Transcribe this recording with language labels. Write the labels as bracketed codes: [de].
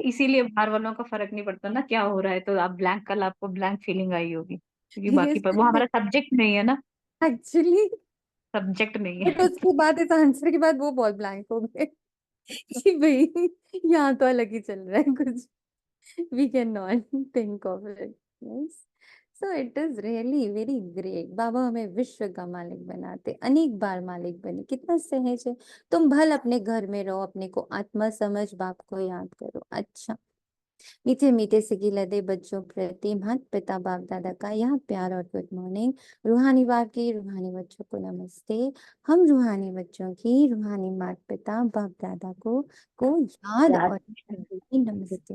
[hi] इसीलिए बाहर वालों का फर्क नहीं पड़ता ना क्या हो रहा है, तो आप ब्लैंक, कल आपको ब्लैंक फीलिंग आई होगी क्योंकि बाकी पर वो हमारा सब्जेक्ट नहीं है ना। [en] actually [hi] सब्जेक्ट नहीं [en] but [hi] है। उसके बाद इस आंसर के बाद वो बहुत ब्लैंक हो गए कि भाई यहाँ तो अलग ही चल रहा है कुछ। [en] we cannot think of it. Yes. So it is really very great. [hi] बाबा हमें विश्व का मालिक बनाते, अनेक बार मालिक बने, कितना सहज है। तुम भल अपने घर में रहो, अपने को आत्मा समझ, बाप को याद करो। अच्छा, मीठे मीठे से लदे बच्चों प्रति माता पिता बाप दादा का यह प्यार और गुड मॉर्निंग। रूहानी बाप की रूहानी बच्चों को नमस्ते। हम रूहानी बच्चों की रूहानी माता पिता बाप दादा को याद और नमस्ते।